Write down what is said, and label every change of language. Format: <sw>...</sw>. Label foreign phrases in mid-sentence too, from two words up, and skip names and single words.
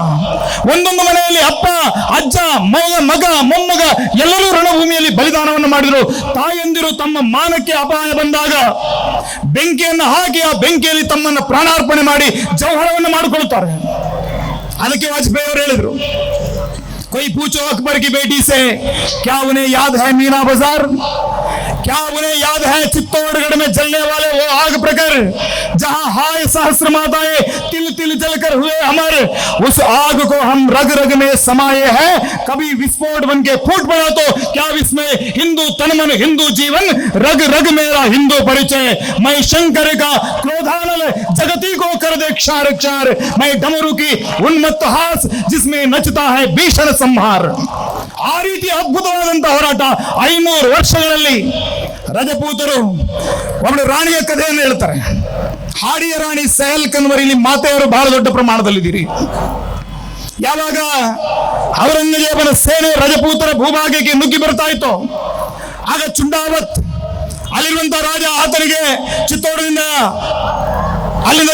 <kn>ಒಂದೊಂದು ಮನೆಯಲ್ಲಿ ಅಪ್ಪ, ಅಜ್ಜ, ಮಗ, ಮೊಮ್ಮಗ ಎಲ್ಲರೂ ರಣಭೂಮಿಯಲ್ಲಿ ಬಲಿದಾನವನ್ನು ಮಾಡಿದರು. ತಾಯಂದಿರು ತಮ್ಮ ಮಾನಕ್ಕೆ ಅಪಾಯ ಬಂದಾಗ ಬೆಂಕಿಯನ್ನು ಹಾಕಿ ಆ ಬೆಂಕಿಯಲ್ಲಿ ತಮ್ಮನ್ನು ಪ್ರಾಣಾರ್ಪಣೆ ಮಾಡಿ ಜೌಹರವನ್ನು ಮಾಡಿಕೊಳ್ಳುತ್ತಾರೆ. ಅದಕ್ಕೆ ವಾಜಪೇಯಿ ಅವರು ಹೇಳಿದರು,</kn> <hi>कोई पूछो अकबर की बेटी से क्या उन्हें याद है मीना बाजार, क्या उन्हें याद है चित्तौड़गढ़ में जलने वाले वो आग प्रकर, जहां हाय सहस्र माताएं तिल तिल जलकर हुए अमर, उस आग को हम रग रग में समाये हैं, कभी विस्फोट बन के फूट पड़ा तो क्या विस्मय, हिंदू तन मन हिंदू जीवन, रग रग मेरा हिंदू परिचय, मैं शंकर का क्रोधानल जगती को कर दे क्षार क्षार, मैं डमरू की उन्मत्त हास जिसमें नचता है भीषण ಸಂಹಾರ.</hi> <kn>ಆ ರೀತಿಯ ಅದ್ಭುತವಾದಂತಹ ಹೋರಾಟ 500 ವರ್ಷಗಳಲ್ಲಿ ರಜಪೂತರು ಒಬ್ಬಳು ರಾಣಿಯ ಕಥೆಯನ್ನು ಹೇಳ್ತಾರೆ. ಹಾಡಿಯ ರಾಣಿ ಸಹಲ್ ಕನ್ವರ್. ಇಲ್ಲಿ ಮಾತೆಯವರು ಬಹಳ ದೊಡ್ಡ ಪ್ರಮಾಣದಲ್ಲಿದ್ದೀರಿ. ಯಾವಾಗ ಔರಂಗಜೇಬನ ಸೇನೆ ರಜಪೂತರ ಭೂಭಾಗಕ್ಕೆ ನುಗ್ಗಿ ಬರ್ತಾ ಇತ್ತು, ಆಗ ಚುಂಡಾವತ್ ಅಲ್ಲಿರುವಂತಹ ರಾಜ ಆತನಿಗೆ ಚಿತ್ತೋಡದಿಂದ ಅಲ್ಲಿಂದ</kn>